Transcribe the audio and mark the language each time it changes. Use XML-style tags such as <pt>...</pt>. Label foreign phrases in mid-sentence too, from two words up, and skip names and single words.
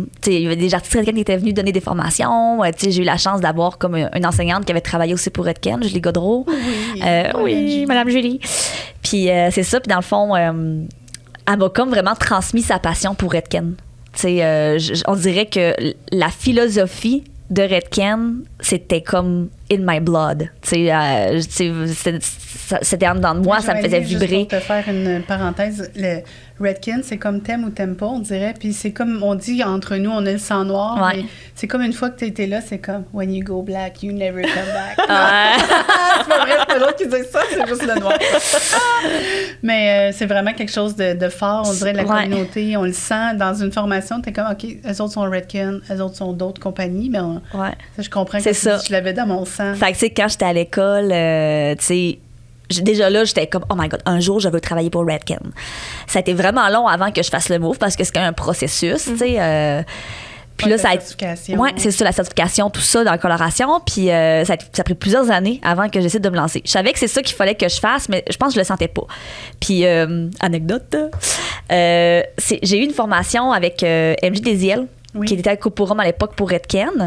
<fr>Tu sais, il y avait des artistes Redken qui étaient venus donner des formations. Tu sais, j'ai eu la chance d'avoir comme une enseignante qui avait travaillé aussi pour Redken, Julie Godreau. Oui, Madame Julie. Puis c'est ça. Puis dans le fond, elle m'a comme vraiment transmis sa passion pour Redken. Tu sais, on dirait que la philosophie de Redken, c'était comme</fr> <en>in my blood.</en> <fr>Tu sais, c'était en dedans de moi, ça me faisait vibrer. Juste pour te faire une parenthèse, le Redken, c'est comme t'aimes ou t'aimes pas, on dirait. Puis c'est comme, on dit entre nous, on a le sang noir. Ouais. Mais c'est comme une fois que t'as été là, c'est comme</fr> <en>when you go black, you never come back.</en> <fr>C'est pas vrai, c'est l'autre qui dit ça, c'est juste le noir. Mais c'est vraiment quelque chose de fort, on dirait, de la communauté. On le sent dans une formation, t'es comme, OK, eux autres sont Redken, eux autres sont d'autres compagnies, mais ça, je comprends que je l'avais dans mon sang. Fait que, tu sais, quand j'étais à l'école, tu sais, déjà là, j'étais comme,</fr> <en>oh my God,</en> <fr>un jour, je veux travailler pour Redken. Ça a été vraiment long avant que je fasse le move parce que c'est quand même un processus, tu sais. Puis là, ça a été. Ouais, c'est ça, la certification, tout ça dans la coloration. Puis ça a pris plusieurs années avant que j'essaie de me lancer. Je savais que c'est ça qu'il fallait que je fasse, mais je pense que je le sentais pas. Puis, anecdote, j'ai eu une formation avec MJ Desiel, qui était à Coporum à l'époque pour Redken.</fr>